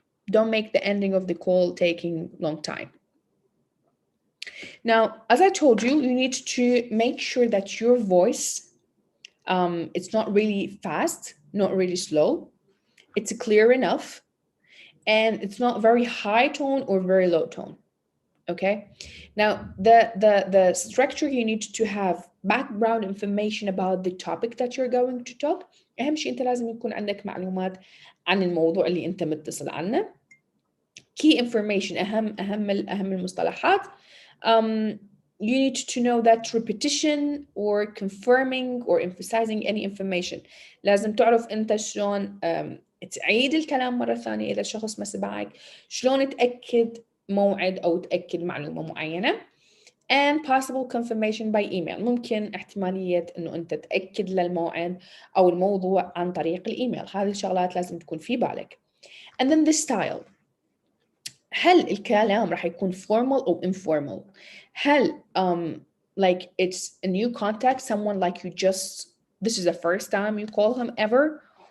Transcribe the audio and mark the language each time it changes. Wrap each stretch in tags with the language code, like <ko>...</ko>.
<en>Don't make the ending of the call taking long time. Now, as I told you, you need to make sure that your voice, it's not really fast, not really slow. It's clear enough, and it's not very high tone or very low tone. Okay. Now, the structure, you need to have background information about the topic that you're going to talk.</en> <ar>أهم شيء أنت لازم يكون عندك معلومات عن الموضوع اللي أنت متصل عنه.</ar> <en>Key information،</en> <ar>أهم المصطلحات.</ar> <en>You need to know that repetition or confirming or emphasizing any information.</en> <ar>لازم تعرف أنت شلون تعيد الكلام مرة ثانية إذا الشخص ما سمعك، شلون تأكد موعد أو تأكد معلومة معينة.</ar> <en>and possible confirmation by email.</en> <ar>ممكن احتمالية إنه أنت تأكد للموعد أو الموضوع عن طريق الإيميل. هذه الشغلات لازم تكون في بالك.</ar> <en>And then the style.</en> <ar>هل الكلام راح يكون</ar> <en>formal أو informal؟ هل like it's a new contact, someone like you just, this is the first time you call him ever?</en>